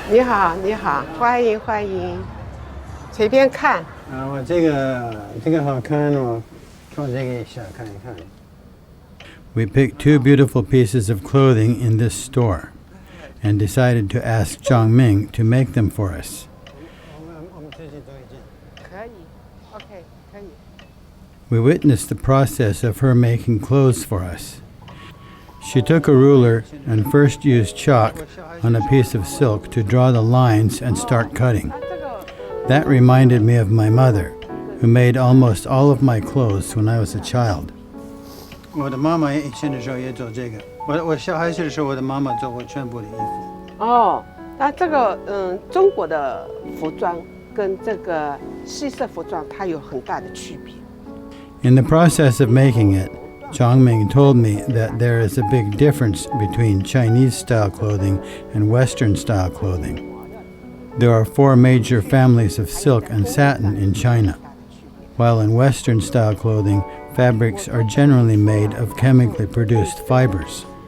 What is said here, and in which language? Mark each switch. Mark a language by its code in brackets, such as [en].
[zh] 你好，你好，欢迎欢迎，随便看。我这个好看，我穿这个一下看一看。 [en] We picked two beautiful pieces of clothing in this store and decided to ask Zhang Ming to make them for us. [zh] 可以 ，OK， 可以。 [en] We witnessed the process of her making clothes for us. She took a ruler and first used chalk on a piece of silk to draw the lines and start cutting. That reminded me of my mother, who made almost all of my clothes when I was a child. [zh] 我的妈妈以前的时候也做这个。我小孩子的时候，我的妈妈做过全部的衣服。哦，那这个中国的服装跟这个西式服装它有很大的区别。 [en] In the process of making it, Zhang Ming told me that there is a big difference between Chinese-style clothing and Western-style clothing. There are 4 major families of silk and satin in China, while in Western-style clothing, fabrics are generally made of chemically produced fibers.